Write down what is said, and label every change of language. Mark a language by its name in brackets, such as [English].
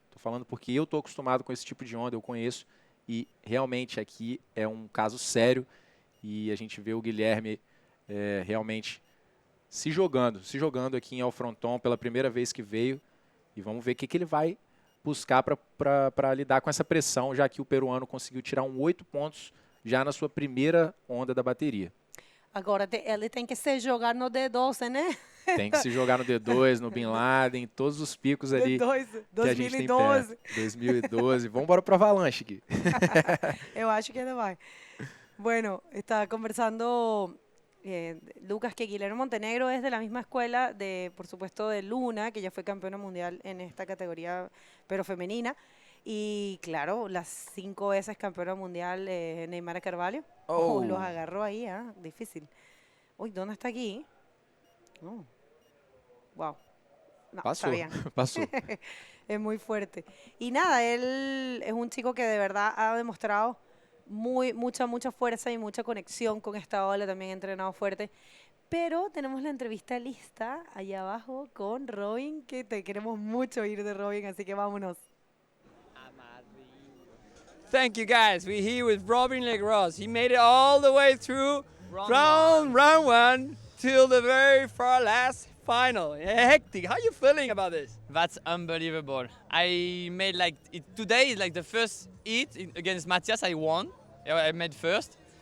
[Portuguese] Tô falando porque eu tô acostumado com esse tipo de onda, eu conheço, e realmente aqui é um caso sério, e a gente vê o Guilherme realmente se jogando aqui em El Fronton pela primeira vez que veio, e vamos ver o que ele vai buscar para lidar com essa pressão, já que o peruano conseguiu tirar 8 pontos já na sua primeira onda da bateria. Agora, ele tem que se jogar no D12, né? Tem que se jogar no D2, no Bin Laden, todos os picos ali D2, que a gente tem perto. 2012. Vamos embora para o Avalanche aqui. Eu acho que ele vai. [Spanish] Bueno, está conversando Lucas, que Guilherme Montenegro es de la misma escuela de, por supuesto, de Luna, que ya fue campeona mundial en esta categoría, pero femenina. Y claro, las 5 veces campeona mundial Neymar Carvalho. Los agarró ahí, difícil. Uy, ¿dónde está aquí? Wow. No, Pasó, está bien. pasó. Es muy fuerte. Y nada, él es un chico que de verdad ha demostrado mucha fuerza y mucha conexión con esta ola, también ha entrenado fuerte. Pero tenemos la entrevista lista allá abajo con Robin, que te queremos mucho oír de Robin, así que vámonos. [English] Thank you guys. We're here with Robin Legros. He made it all the way through round one till the very far last final. Hectic. How you feeling about this? That's unbelievable. I made like today is like the first heat against Matthias. I won. I made first.